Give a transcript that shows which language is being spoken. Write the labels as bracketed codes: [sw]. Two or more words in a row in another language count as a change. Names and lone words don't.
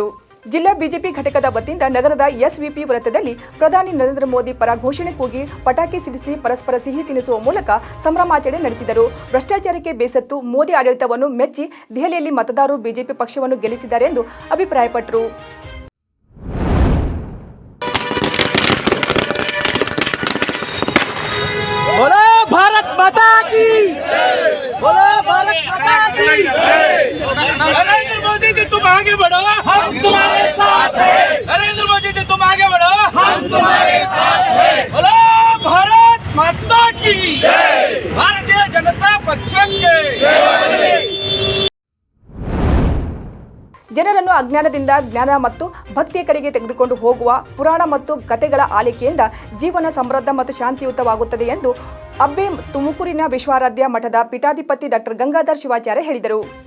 [kn] ಜಿಲ್ಲಾ ಬಿಜೆಪಿ ಘಟಕದ ವತಿಯಿಂದ ನಗರದ ಎಸ್ವಿಪಿ ವೃತ್ತದಲ್ಲಿ ಪ್ರಧಾನಿ ನರೇಂದ್ರ ಮೋದಿ ಪರ ಘೋಷಣೆ ಕೂಗಿ ಪಟಾಕಿ ಸಿಡಿಸಿ ಪರಸ್ಪರ ಸಿಹಿ ತಿನ್ನಿಸುವ ಮೂಲಕ ಸಂಭ್ರಮಾಚರಣೆ ನಡೆಸಿದರು. ಭ್ರಷ್ಟಾಚಾರಕ್ಕೆ ಬೇಸತ್ತು ಮೋದಿ ಆಡಳಿತವನ್ನು ಮೆಚ್ಚಿ ದೆಹಲಿಯಲ್ಲಿ ಮತದಾರರು ಬಿಜೆಪಿ ಪಕ್ಷವನ್ನು ಗೆಲ್ಲಿಸಿದ್ದಾರೆ ಎಂದು ಅಭಿಪ್ರಾಯಪಟ್ಟರು. [hi] बोलो भारत माता की बोलो भारत माता की नरेंद्र मोदी जी तुम आगे बढ़ो, हम तुम्हारे साथ हैं. नरेंद्र मोदी जी तुम आगे बढ़ो, हम तुम्हारे साथ हैं. बोलो भारत माता की जय. भारतीय जनता पक्ष के [kn] ಜನರನ್ನು ಅಜ್ಞಾನದಿಂದ ಜ್ಞಾನ ಮತ್ತು ಭಕ್ತಿಯ ಕಡೆಗೆ ತೆಗೆದುಕೊಂಡು ಹೋಗುವ ಪುರಾಣ ಮತ್ತು ಕಥೆಗಳ ಆಲಿಕೆಯಿಂದ ಜೀವನ ಸಮೃದ್ಧ ಮತ್ತು ಶಾಂತಿಯುತವಾಗುತ್ತದೆ ಎಂದು ಅಬ್ಬೆ ತುಮಕೂರಿನ ವಿಶ್ವಾರಾಧ್ಯ ಮಠದ ಪೀಠಾಧಿಪತಿ ಡಾಕ್ಟರ್ ಗಂಗಾಧರ್ ಶಿವಾಚಾರ್ಯ ಹೇಳಿದರು.